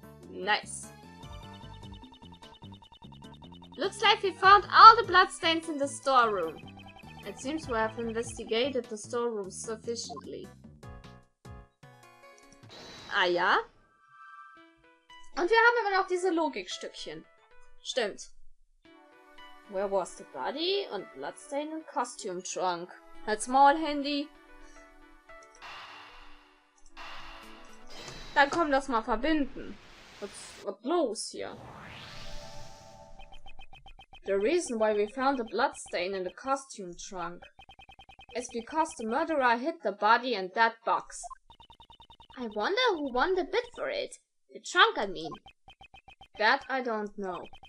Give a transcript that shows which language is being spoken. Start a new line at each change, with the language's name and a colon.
English: Nice. Looks like we found all the bloodstains in the storeroom. It seems we have investigated the storeroom sufficiently.
German: Ah ja. Und wir haben immer noch diese Logikstückchen. Stimmt.
English: Where was the body?
German: Und
English: bloodstain and costume trunk.
German: Halt's Maul, Handy. Dann komm, das mal verbinden. Was los hier?
English: The reason why we found a bloodstain in the costume trunk is because the murderer hid the body in that box. I wonder who won the bid for it. The trunk, I mean. That I don't know.